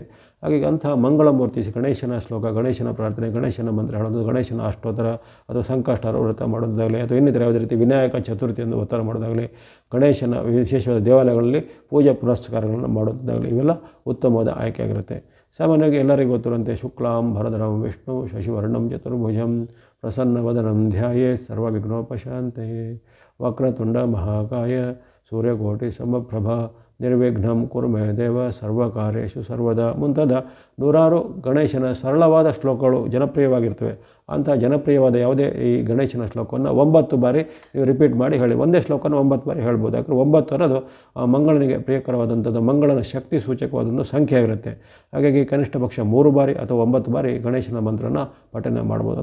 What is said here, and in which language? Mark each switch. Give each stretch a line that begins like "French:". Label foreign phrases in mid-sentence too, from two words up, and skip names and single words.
Kannada: ಹಾಗಾಗಿ ಅಂತಹ ಮಂಗಳಮೂರ್ತಿ ಗಣೇಶನ ಶ್ಲೋಕ, ಗಣೇಶನ ಪ್ರಾರ್ಥನೆ, ಗಣೇಶನ ಮಂತ್ರ ಹೇಳೋದು, ಗಣೇಶನ ಅಷ್ಟೋತ್ತರ ಅಥವಾ ಸಂಕಷ್ಟರ ವ್ರತ ಮಾಡೋದಾಗಲಿ ಅಥವಾ ಇನ್ನಿತರ ಯಾವುದೇ ರೀತಿ ವಿನಾಯಕ ಚತುರ್ಥಿಯನ್ನು ಉತ್ತರ ಮಾಡೋದಾಗಲಿ, ಗಣೇಶನ ವಿಶೇಷವಾದ ದೇವಾಲಯಗಳಲ್ಲಿ ಪೂಜಾ ಪುರಸ್ಕಾರಗಳನ್ನು ಮಾಡೋದಾಗಲಿ ಇವೆಲ್ಲ ಉತ್ತಮವಾದ ಆಯ್ಕೆಯಾಗಿರುತ್ತೆ. ಸಾಮಾನ್ಯವಾಗಿ ಎಲ್ಲರಿಗೂ ಗೊತ್ತಿರುವಂತೆ
Sanskrit: ಶುಕ್ಲಾಂ ಭರಧರಂ ವಿಷ್ಣು ಶಶಿವರ್ಣಂ ಚತುರ್ಭುಜಂ ಪ್ರಸನ್ನವದನಂ ಧ್ಯಾಯೇ ಸರ್ವವಿಘ್ನೋಪಶಾಂತಯೇ ವಕ್ರತುಂಡ ಮಹಾಕಾಯ ಸೂರ್ಯಕೋಟಿ ಸಮಪ್ರಭಾ ನಿರ್ವಿಘ್ನಂ ಕುರ್ಮೇ ದೇವ ಸರ್ವಕಾರ್ಯೇಷು ಸರ್ವದಾ
Kannada: ಮುಂತಾದ ನೂರಾರು ಗಣೇಶನ ಸರಳವಾದ ಶ್ಲೋಕಗಳು ಜನಪ್ರಿಯವಾಗಿರ್ತವೆ. ಅಂಥ ಜನಪ್ರಿಯವಾದ ಯಾವುದೇ ಈ ಗಣೇಶನ ಶ್ಲೋಕವನ್ನು 9 ಬಾರಿ ನೀವು ರಿಪೀಟ್ ಮಾಡಿ ಹೇಳಿ. ಒಂದೇ ಶ್ಲೋಕನ 9 ಬಾರಿ ಹೇಳ್ಬೋದು. ಯಾಕಂದರೆ 9 ಅನ್ನೋದು ಮಂಗಳನಿಗೆ ಪ್ರಿಯಕರವಾದಂಥದ್ದು, ಮಂಗಳನ ಶಕ್ತಿ ಸೂಚಕವಾದೊಂದು ಸಂಖ್ಯೆ ಆಗಿರುತ್ತೆ. ಹಾಗಾಗಿ ಕನಿಷ್ಠ ಪಕ್ಷ 3 ಬಾರಿ ಅಥವಾ 9 ಬಾರಿ ಗಣೇಶನ ಮಂತ್ರನ ಪಠನೆ ಮಾಡ್ಬೋದು.